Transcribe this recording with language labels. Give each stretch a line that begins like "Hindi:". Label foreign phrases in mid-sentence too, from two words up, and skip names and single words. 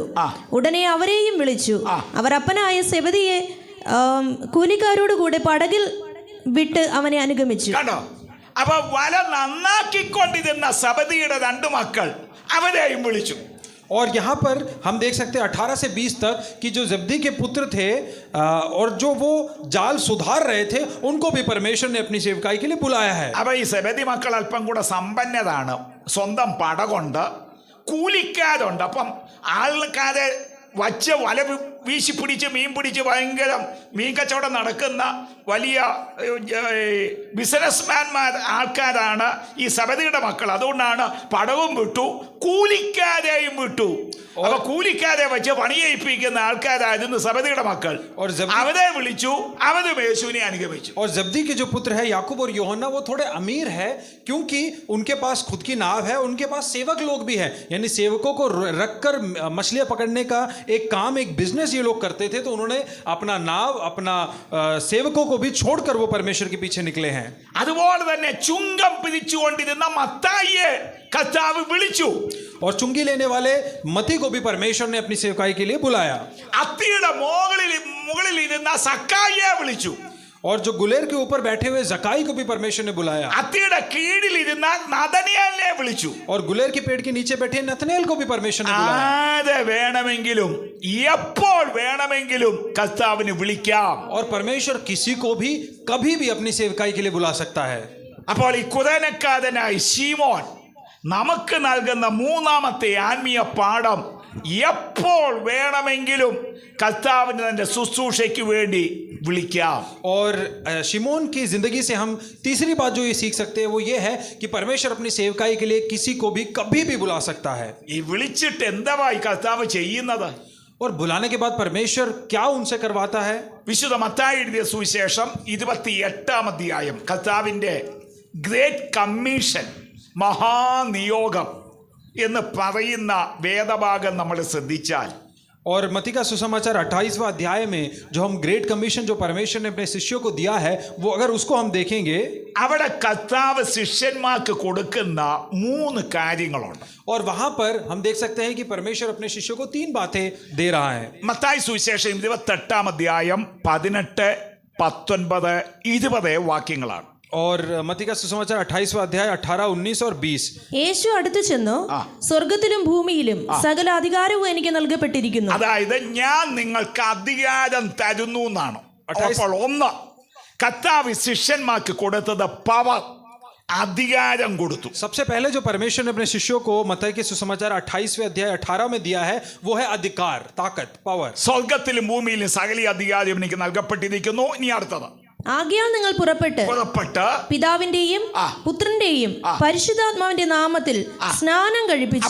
Malayalam: ഉടനെ അവരെയും വിളിച്ചു. അവർ അപ്പനായ സെബദിയെ കൂലിക്കാരോട് കൂടെ പടകിൽ വിട്ട് അവനെ അനുഗമിച്ചു. അപ്പൊ വല നന്നാക്കിക്കൊണ്ടിരുന്ന സബദിയുടെ 2 മക്കൾ അവരെയും വിളിച്ചു.
Hindi: और यहाँ पर हम देख सकते हैं 18 से 20 तक कि जो जब्दी के पुत्र थे और जो वो जाल सुधार रहे थे उनको भी परमेश्वर ने अपनी सेवकाई के लिए बुलाया है.
Malayalam: അപ്പൊ ഈ സെബദി മക്കൾ അല്പം കൂടെ സമ്പന്നതാണ്. സ്വന്തം പടകൊണ്ട്, കൂലിക്കാരുണ്ട്. അപ്പം ആൾക്കാരെ വച്ച് വല വീശി പിടിച്ച് മീൻ പിടിച്ച് ഭയങ്കര മീൻ കച്ചവടം നടക്കുന്ന വലിയ ബിസിനസ്മാൻമാർ ആൾക്കാരാണ് ഈ സബദിയുടെ മക്കൾ. അതുകൊണ്ടാണ് പടവും വിട്ടു, കൂലിക്കാരെയും വിട്ടു. അപ്പൊ കൂലിക്കാരെ വെച്ച് പണിയേൽപ്പിക്കുന്ന ആൾക്കാരായിരുന്നു സബദിയുടെ മക്കൾ. അവരെ വിളിച്ചു, അവരും യേശുവിനെ അനുഗമിച്ചു.
Hindi: और जब्दी के जो पुत्र है याकूब और यूहन्ना, वो थोड़े अमीर है क्योंकि उनके पास खुद की नाव है, उनके पास सेवक लोग भी है, यानी सेवकों को रखकर मछलियां पकड़ने का एक काम, एक बिजनेस ये लोग करते थे. तो उन्होंने अपना नाव, अपना सेवकों को भी छोड़कर वो परमेश्वर के पीछे निकले हैं.
Malayalam: അതുപോലെ തന്നെ ചുങ്കം പിരിച്ചുകൊണ്ടിരുന്ന മത്തായിയെ കർത്താവ് വിളിച്ചു.
Hindi: और चुंगी लेने वाले मती को भी परमेश्वर ने अपनी सेवकाई के लिए बुलाया.
Malayalam: അത്തിയുടെ മുകളിൽ ഇരുന്ന സക്കായിയെ വിളിച്ചു.
Hindi: और जो गुलेर के ऊपर बैठे हुए जकाई को भी परमेश्वर ने बुलाया.
Malayalam: അത്തിയുടെ കീഴിൽ ഇരുന്ന നദനിയേലിനെ വിളിച്ചു.
Hindi: और गुलेर के पेड़ के नीचे बैठे नतनेल को भी परमेश्वर ने बुलाया.
Malayalam: ആരെ വേണമെങ്കിലും എപ്പോൾ വേണമെങ്കിലും കർത്താവിന് വിളിക്കാം.
Hindi: और परमेश्वर किसी को भी कभी भी अपनी सेवकाई के लिए बुला सकता है.
Malayalam: അപ്പോൾ ഈ കുരനക്കാരനായ ശീമോൻ നമുക്ക് നൽകുന്ന മൂന്നാമത്തെ ആത്മീയ പാഠം, എപ്പോൾ വേണമെങ്കിലും കർത്താവിന് തന്റെ ശുശ്രൂഷയ്ക്ക് വേണ്ടി വിളിക്കാം.
Hindi: और शिमोन की जिंदगी से हम तीसरी बात जो ये सीख सकते हैं वो ये है कि परमेश्वर अपनी सेवकाई के लिए किसी को भी कभी भी बुला सकता है.
Malayalam: ഈ വിളിച്ചിട്ട് എന്താ ഈ കർത്താവ് ചെയ്യുന്നത്?
Hindi: और बुलाने के बाद परमेश्वर क्या उनसे करवाता है?
Malayalam: വിശുദ്ധ മത്തായി എഴുതിയ സുവിശേഷം 28-ാം അധ്യായം, കർത്താവിന്റെ
English: great commission,
Malayalam: മഹാനിയോഗം എന്ന് പറയുന്ന വേദഭാഗം നമ്മൾ ശ്രദ്ധിച്ചാൽ,
Hindi: और मती का सुसमाचार 28वां अध्याय में जो हम
English: great commission
Hindi: जो परमेश्वर ने अपने शिष्यों को दिया है, वो अगर उसको हम देखेंगे,
Malayalam: അവിടെ കർത്താവ് ശിഷ്യന്മാർക്ക് കൊടുക്കുന്ന 3 കാര്യങ്ങളുണ്ട്.
Hindi: और वहां पर हम देख सकते हैं कि परमेश्वर अपने शिष्यों को 3 बातें दे रहा है.
Malayalam: മത്തായി സുവിശേഷം 28-ാം അധ്യായം 18, 19, 20 വാക്യങ്ങളാണ്.
Hindi: और मती का सुसमाचार 28वां अध्याय 18, 19 और 20.
Malayalam: യേശു അടുത്തു ചെന്നു, സ്വർഗത്തിലും ഭൂമിയിലും സകല അധികാരവും എനിക്ക് നൽകപ്പെട്ടിരിക്കുന്നു. അതായത് ഞാൻ നിങ്ങൾക്ക് അധികാരം തരുന്നു എന്നാണ്. അപ്പോൾ ഒന്ന്, കർത്താവ് ശിഷ്യന്മാർക്ക് കൊടുത്തത് പവർ, अधिकारम കൊടുത്തു.
Hindi: सबसे पहले जो परमेश्वर ने अपने शिष्यों को मत्ती के सुसमाचार 28वें अध्याय 18 में दिया है वो है अधिकार, ताकत, पावर.
Malayalam: സ്വർഗ്ഗത്തിലും ഭൂമിയിലും സകല അധികാരം എനിക്ക് നൽകപ്പെട്ടിരിക്കുന്നു. ഇനി അടുത്തത്, ആകയാൽ നിങ്ങൾ പുറപ്പെട്ട് പിതാവിന്റെയും പുത്രന്റെയും പരിശുദ്ധാത്മാവിന്റെ നാമത്തിൽ സ്നാനം കഴിപ്പിച്ച്.